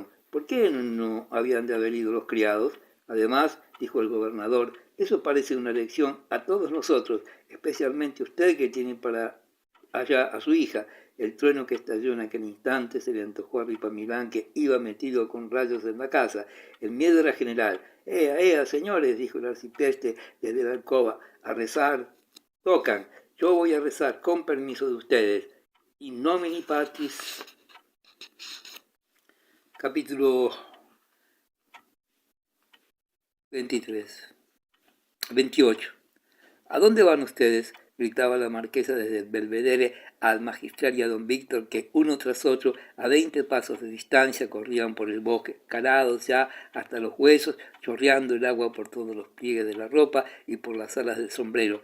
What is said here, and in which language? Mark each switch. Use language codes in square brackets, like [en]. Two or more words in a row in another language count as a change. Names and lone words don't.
[es] ¿Por qué no habían de haber ido los criados? Además, dijo el gobernador, eso parece una lección a todos nosotros, especialmente usted que tiene para allá a su hija. El trueno que estalló en aquel instante se le antojó a Ripamilán, que iba metido con rayos en la casa. El miedo era general. ¡Ea, señores!, dijo el arcipreste desde la alcoba. ¡A rezar! Tocan. Yo voy a rezar, con permiso de ustedes. [la] In nomine Patris. [es] Capítulo 28. ¿A dónde van ustedes?, gritaba la marquesa desde el belvedere al magistral y a don Víctor, que uno tras otro, a 20 pasos de distancia, corrían por el bosque, calados ya hasta los huesos, chorreando el agua por todos los pliegues de la ropa y por las alas del sombrero.